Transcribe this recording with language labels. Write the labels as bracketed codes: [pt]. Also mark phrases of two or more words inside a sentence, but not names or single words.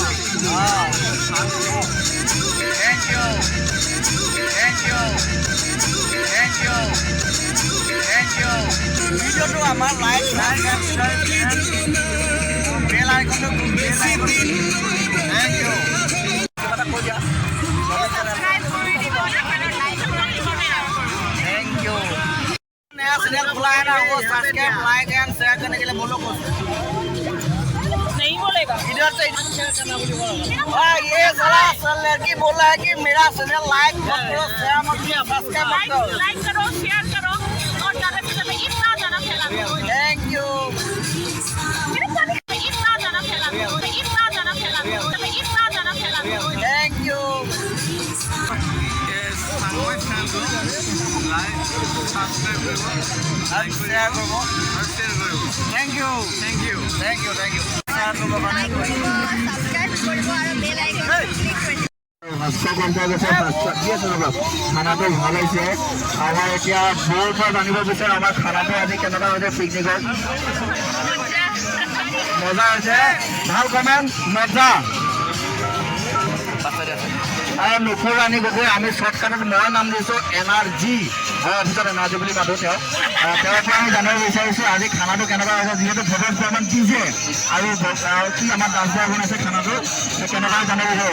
[en] thank you [as] ভিডিঅ'টো আমাৰ [en] like bell iconটো thank you [as] কিবা এটা কৈ দিয়া। [en] thank you [hi] नया चैनल खुला है ना वो [en] subscribe like and share [hi] करने के लिए बोलो कुछ नहीं बोलेगा इधर से हाँ ये साला लड़की बोल रहा है कि मेरा चैनल लाइक मत करो शेयर मत करो सब्सक्राइब मत करो लाइक करो शेयर करो और ज़्यादा से ज़्यादा इतना ज़्यादा फैला दो [en] thank you [hi] इतना ज़्यादा फैला दो इतना ज़्यादा फैला दो इतना ज़्यादा फैला दो [en] thank you thank you thank you thank you thank you [as] सब्सक्राइब কৰিব আৰু [en] bell icon click [as] কৰিব ভাস্কৰ পঞ্চায়ত খানাটো ভাল হৈছে। আমাৰ এতিয়া বৌৰ পৰা জানিব বিচাৰোঁ আমাৰ খানাটো আজি কেনেকুৱা হৈছে পিকনিকত মজা হৈছে ভাল কমেণ্ট মজা আৰু নুখুৰ ৰাণী গগৈ আমি শ্বৰ্টকাটত মই নাম দিছোঁ এনাৰ্জি অফিচত এনাৰ্জি বুলি মাতোঁ তেওঁৰ পৰা আমি জানিব বিচাৰিছোঁ আজি খানাটো কেনেকুৱা হৈছে যিহেতু ভৱেশ বৰ্মন দিছে আৰু কি আমাৰ দাসবাৰ বনাইছে খানাটো কেনেকুৱা জানিব বিচাৰোঁ।